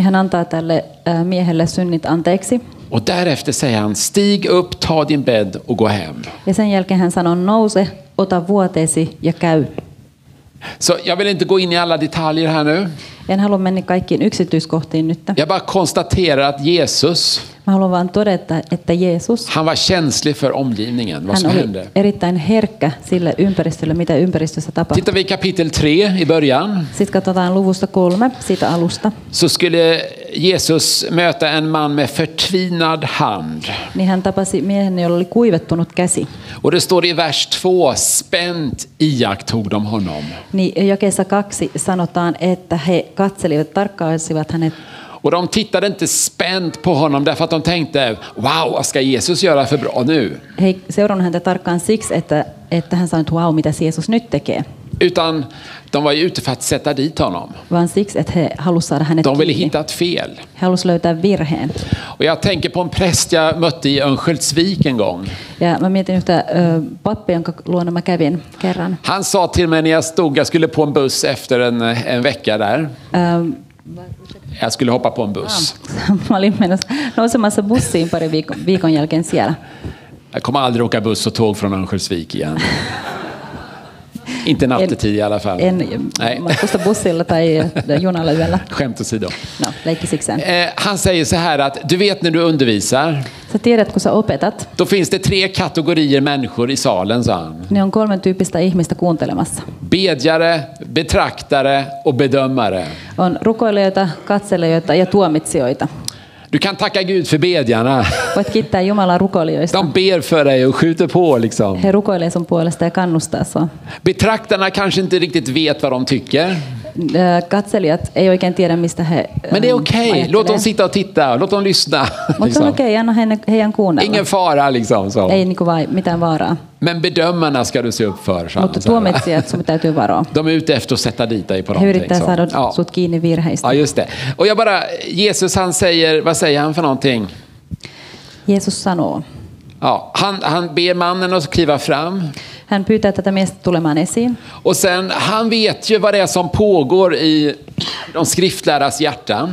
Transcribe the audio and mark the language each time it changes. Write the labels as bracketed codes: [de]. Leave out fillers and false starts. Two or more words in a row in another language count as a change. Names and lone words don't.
[fi] Niin hän antaa tälle miehelle synnit anteeksi. [sv] Och därefter säger han, stig upp, ta din bädd och gå hem. [fi] Ja sen jälkeen hän sanoo, nouse, ota vuoteesi ja käy. [sv] Så jag vill inte gå in i alla detaljer här nu. [fi] En halua mennä kaikkiin yksityiskohtiin nyt. [sv] Jag bara konstaterar att Jesus, [fi] mä haluan vaan todeta, että Jeesus, [sv] han var känslig för omgivningen, vad som hände. [fi] Erittäin herkkä sille ympäristölle, mitä ympäristössä tapahtui. [sv] Tittar vi kapitel 3 i början. [fi] Sitten katsotaan luvusta 3, siitä alusta. [sv] Så skulle Jesus möta en man med förtvinad hand. [fi] Niin hän tapasi miehen, jolla oli kuivettunut käsi. [sv] Och det står i vers 2, spänt iakttog de honom. [fi] Niin jakeessa 2 sanotaan, että he katselivat, tarkkailivat hänet. [sv] Och de tittade inte spänt på honom därför att de tänkte, wow, vad ska Jesus göra för bra nu? [fi] He seurannut häntä tarkkaan siksi, että hän sanoi, että wow, mitä Jesus nyt tekee. [sv] Utan de var ju ute för att sätta dit honom. [fi] Vaan siksi, että he halusivat saada hänet [sv] De ville [fi] kiinni. [sv] hitta ett fel. [fi] He halusivat löytää virheen. [sv] Och jag tänker på en präst jag mötte i Örnsköldsvik en gång. [fi] Ja mä mietin yhtä pappia, jonka luona mä kävin kerran. [sv] Han sa till mig när jag skulle på en buss efter en vecka där. Jag skulle hoppa på en buss. [fi] Mä olin nousemassa bussiin pari viikon jälkeen siellä. [sv] Jag kommer aldrig åka buss och tåg från Örnsköldsvik igen. Inte nattetid i alla fall. Nej. [fi] Matkusta bussilla tai junalla yöllä. [sv] Skämt åsido. [fi] No, leikkisikseen. [sv] Han säger så här att du vet när du undervisar. [fi] Sä tiedät, kun sä opetat. [sv] Då finns det 3 kategorier människor i salen, sa han. [fi] Ne on 3 tyyppistä ihmistä kuuntelemassa. [sv] Bedjare, betraktare och bedömare. [fi] On rukoilijoita, katselijoita ja tuomitsijoita. [sv] Du kan tacka Gud för bedjarna. [fi] Voit kiittää Jumalaa rukoilijoista. [sv] De ber för dig och skjuter på liksom. [fi] He rukoilee sun puolesta ja kannustaa sua. [sv] Betraktarna kanske inte riktigt vet vad de tycker. [fi] Katselijat ei oikein tiedä, mistä he [sv] Men det är okej. Låt dem sitta och titta. Låt dem lyssna. [fi] Mutta on okei, anna heidän kuunnella. [sv] Ingen fara liksom. Så. [fi] Ei niinku mitään vaaraa. [sv] Men bedömarna ska du se upp för. [fi] Mutta tuomitsijat sun täytyy varoa. [sv] De är ute efter att sätta dit dig på någonting. [fi] He yrittää saada sut kiinni virheistä. [sv] Ja, just det. Och Jesus han säger, vad säger han för någonting? [fi] Jesus sanoo. [sv] Ja, han ber mannen att kliva fram. [fi] Hän pyytää tätä miestä tulemaan esiin. [sv] Och sen, han vet ju vad det är som pågår i de skriftläras hjärtan.